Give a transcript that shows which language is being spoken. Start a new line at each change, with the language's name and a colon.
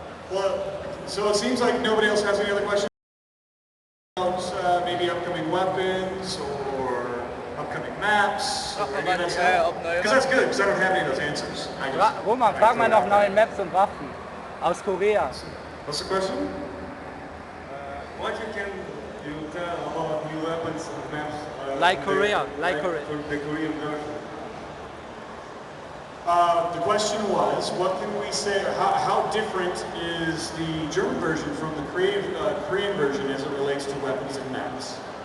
English: Well, so it seems like nobody else has any other questions about maybe upcoming weapons or upcoming maps or any of that stuff? Because that's good, because I don't have any of those answers.
German: Roman, frag mal nach neuen Maps und Waffen aus Korea.
English: What's the question? What you can tell about new weapons and maps Like Korea, like For Korea. the Korean version. The question was, what can we say, how different is the German version from the Korean version as it relates to weapons and maps?